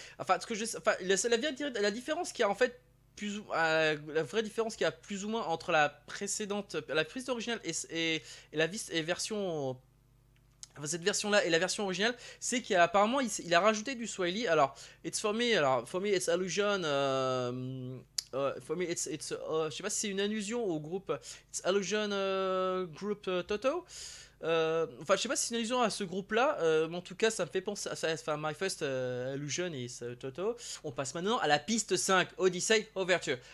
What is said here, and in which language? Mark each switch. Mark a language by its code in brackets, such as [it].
[fr] Enfin, la différence qu'il y a en fait la vraie différence qu'il y a plus ou moins entre la piste originale et la version. Enfin, cette version-là et la version originale, c'est qu'apparemment il a rajouté du Swahili. [en] Alors, for me, it's allusion. For me, [fr] je sais pas si c'est une allusion au groupe. [en] It's allusion group Toto. [fr] Enfin, je sais pas si c'est une allusion à ce groupe-là, mais en tout cas, ça me fait penser. Enfin, [en] my first allusion is Toto. [fr] On passe maintenant à la piste 5, Odyssey Overture.